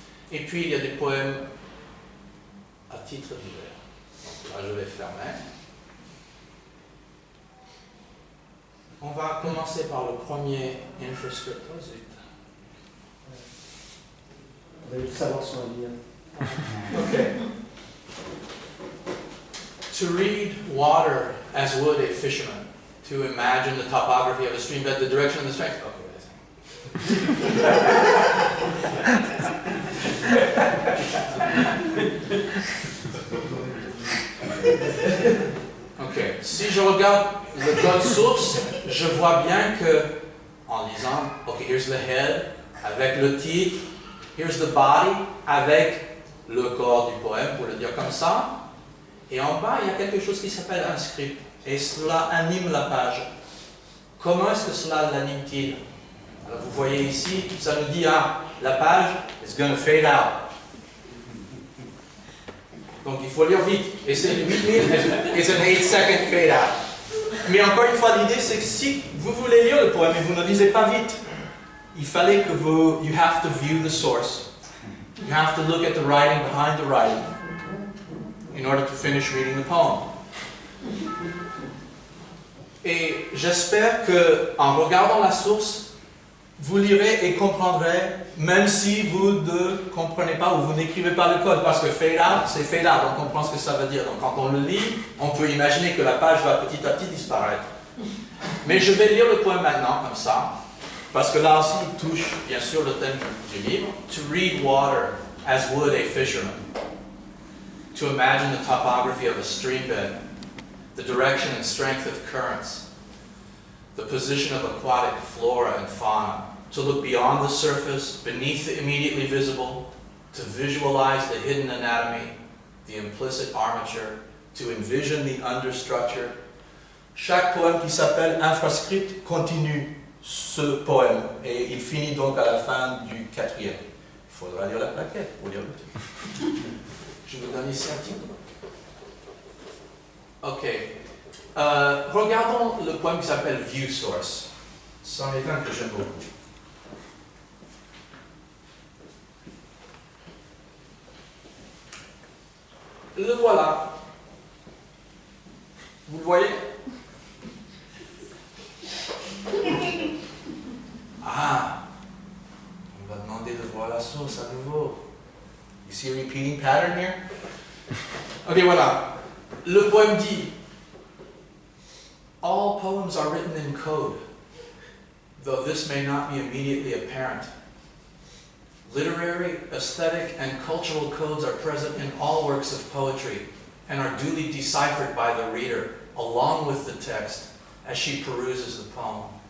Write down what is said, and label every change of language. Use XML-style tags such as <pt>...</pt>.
<fr>Et puis il y a des poèmes à titre divers. Donc là, je vais fermer. On va commencer par le premier Infrascript. Oh, zut. Vous allez tout savoir sur la ligne. Okay.</fr> <en>To read water as would a fisherman, to imagine the topography of a stream bed, the direction and the strength.</en> <fr>Ok, si je regarde le code source, je vois bien que, en lisant, ok,</fr> <en>here's the head,</en> <fr>avec le titre,</fr> <en>here's the body,</en> <fr>avec le corps du poème, pour le dire comme ça. Et en bas, il y a quelque chose qui s'appelle un script. Et cela anime la page. Comment est-ce que cela l'anime-t-il? Alors vous voyez ici, ça nous dit, ah, la page</fr> <en>is going to fade out.</en> <fr>Donc il faut lire vite. Et c'est 8000</fr> <en>is an 8-second fade out.</en> <fr>Mais encore une fois, l'idée c'est que si vous voulez lire le poème et vous ne lisez pas vite, il fallait que</fr> <en>you have to view the source. You have to look at the writing behind the writing in order to finish reading the poem.</en> <fr>Et j'espère que, en regardant la source, vous lirez et comprendrez, même si vous ne comprenez pas ou vous n'écrivez pas le code, parce que fade out, c'est fade out, on comprend ce que ça veut dire. Donc quand on le lit, on peut imaginer que la page va petit à petit disparaître. Mais je vais lire le poème maintenant, comme ça, parce que là aussi, il touche, bien sûr, le thème du livre.</fr> <en>To read water as would a fisherman. To imagine the topography of a stream bed, the direction and strength of currents, the position of aquatic flora and fauna, to look beyond the surface, beneath the immediately visible, to visualize the hidden anatomy, the implicit armature, to envision the understructure.</en> <fr>Chaque poème qui s'appelle Infrascript continue ce poème et il finit donc à la fin du 4e. Il faudra lire la plaquette pour lire le titre. Je vous donne ici un petit peu. Ok. Regardons le poème qui s'appelle View Source. C'en est un que j'aime beaucoup. Le voilà. Vous le voyez? Ah, on va demander de voir la source à nouveau.</fr> <en>You see a repeating pattern here? Ok,</en> <fr>voilà. Le poème dit:</fr> <en>all poems are written in code, though this may not be immediately apparent. Literary, aesthetic, and cultural codes are present in all works of poetry and are duly deciphered by the reader, along with the text, as she peruses the poem.</en>